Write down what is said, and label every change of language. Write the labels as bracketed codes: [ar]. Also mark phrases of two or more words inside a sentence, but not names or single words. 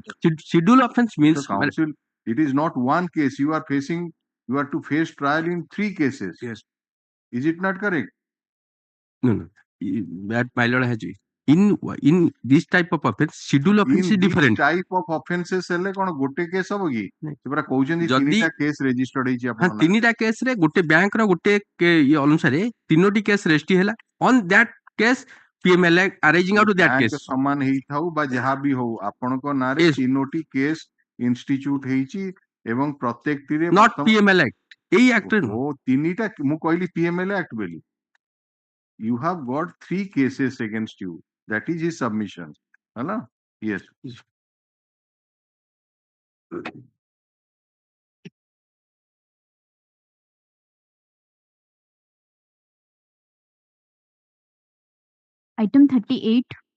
[en] Schedule offense means. So counsel, it is not one case. You are to face trial in 3 cases. Yes. Is it not correct? No. that my lord has in this type of offense schedule offense is different type of offenses [or] ହେଲେ କଣ ଗୋଟେ କେସ୍ ହବ କି ସେ ପରା କହୁଛନ୍ତି ଯଦି ତିନିଟା କେସ୍ ରେଜିଷ୍ଟର୍ଡ ହେଇଛି ହଁ ଆପଣ ତିନିଟା କେସ୍ ରେ ଗୋଟେ ବ୍ୟାଙ୍କ ର ଗୋଟେ ଇଏ ଅନୁସାରେ ତିନୋଟି କେସ୍ ରେଜିଷ୍ଟ୍ରି ହେଲା [en] on that case PMLA arising out of that [or] ବ୍ୟାଙ୍କ [en] case [or] ସମାନ ହେଇଥାଉ ବା ଯାହା ବି ହଉ ଆପଣଙ୍କ ନାଁରେ [en] Yes. [or] ତିନୋଟି କେସ୍ ଇନଷ୍ଟିଚ୍ୟୁଟ ହେଇଛି ଏବଂ ପ୍ରତ୍ୟେକଟିରେ [en] not PMLA Act [or] ଏଇ ଆକ୍ଟ ରେ ଓ ତିନିଟା ମୁଁ କହିଲି PMLA ଆକ୍ଟ ବୋଲି [en] you have got 3 cases against you that is his submission [or] ହେଲା yes [en] Item 38.